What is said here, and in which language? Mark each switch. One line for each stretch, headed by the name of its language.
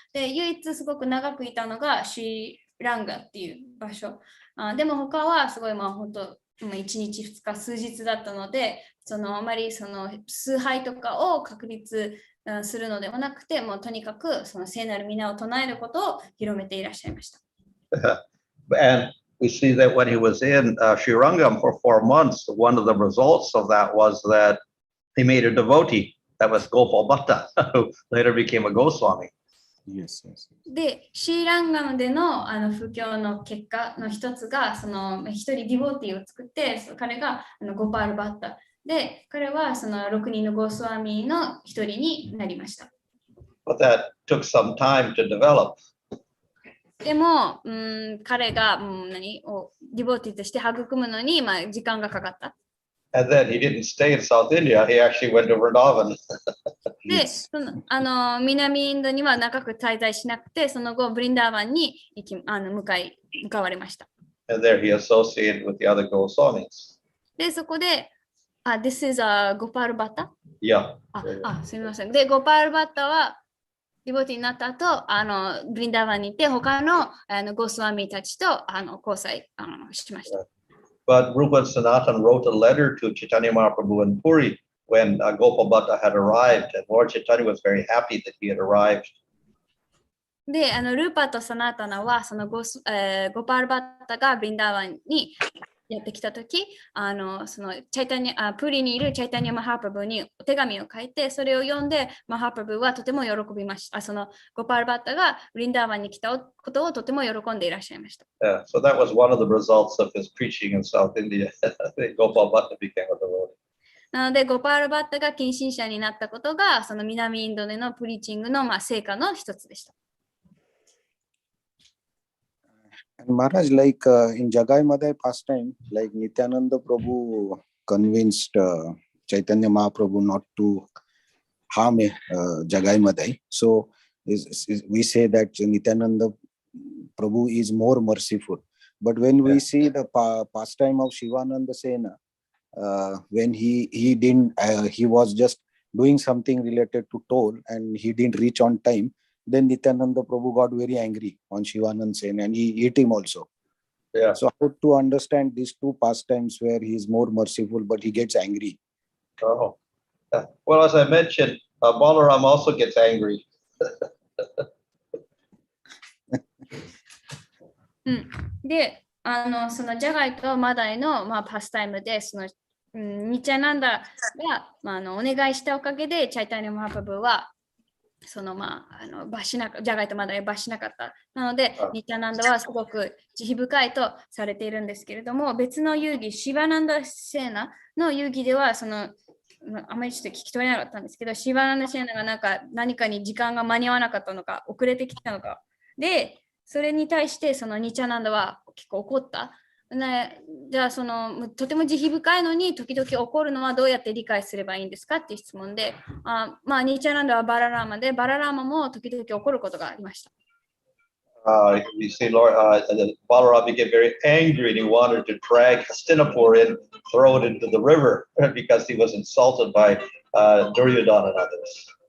Japanese: で、唯一すごく長くいたのがシーランガっていう場所。でも他はすごい本当1日2日数日だったので、あまりその崇拝とかを確立するのではなくて、もうとにかくその聖なる皆を唱えることを広めていらっしゃいました。
English: And we see that when he was in Srirangam for 4 months, one of the results of that was that he made a devotee. That was Gopal Bhatta, who later became a Goswami. Yes.
Japanese: で、シーランガムでの布教の結果の一つが、その一人ディボーティーを作って、彼がゴパール・バッタで、彼はその6人のゴースワミの一人になりました。
English: But that took some time to develop.
Japanese: でも、彼が、ディボティとして育むのに、時間がかかった。
English: And then he didn't stay in South India. He actually went to Vrindavan.
Japanese: で、南インドには長く滞在しなくて、その後、ブリンダーバンに向かわれました。
English: And there he associated with the other Goswamis.
Japanese: で、そこで、
English: This is Gopal Bhatta? Yeah.
Japanese: すみません。で、ゴパールバッタは、ディボティになった後、ブリンダーバンに行って、他のゴースワミたちと交際しました。
English: But Rupa and Sanatan wrote a letter to Chaitanya Mahaprabhu in Puri when Gopal Bhatta had arrived, and Lord Chaitanya was very happy that he had arrived.
Japanese: で、ルーパとサナータナは、そのゴパールバッタがブリンダーバンにやってきたとき、そのプリにいるチャイタニア・マハープブにお手紙を書いて、それを読んで、マハープブはとても喜びました。そのゴパールバッタがブリンダーバンに来たことをとても喜んでいらっしゃいました。
English: Yeah, so that was one of the results of his preaching in South India. Gopal Bhatta became a devotee.
Japanese: なので、ゴパールバッタが近親者になったことが、その南インドでのプリーチングの成果の一つでした。
English: And Maharaj, like in Jagai Madai pastime, like Nityananda Prabhu convinced Chaitanya Mahaprabhu not to harm Jagai Madai. So we say that Nityananda Prabhu is more merciful. But when we see the pastime of Shivananda Sena, when he didn't, he was just doing something related to toll and he didn't reach on time. Then Nityananda Prabhu got very angry on Shivananda Sen and he hit him also. Yeah. So how to understand these two pastimes where he is more merciful but he gets angry? Oh. Well, as I mentioned, Balaram also gets angry.
Japanese: で、そのジャガイとマダイの、パスタイムで、そのニチャナンダが、お願いしたおかげで、チャイタニア・マハプブは、そのジャガイとマダイを罰しなかった。なので、ニチャナンダはすごく慈悲深いとされているんですけれども、別の遊戯、シバナンダ・セーナの遊戯では、あまりちょっと聞き取れなかったんですけど、シバナンダ・セーナが何かに時間が間に合わなかったのか、遅れてきたのか。で、それに対してそのニチャナンダは結構怒った。じゃあとても慈悲深いのに時々怒るのはどうやって理解すればいいんですかっていう質問で、ニチャナンダはバララーマで、バララーマも時々怒ることがありました。
English: You see, Lord, Balaram became very angry and he wanted to drag Hastinapur in, throw it into the river because he was insulted by Duryodhana and others.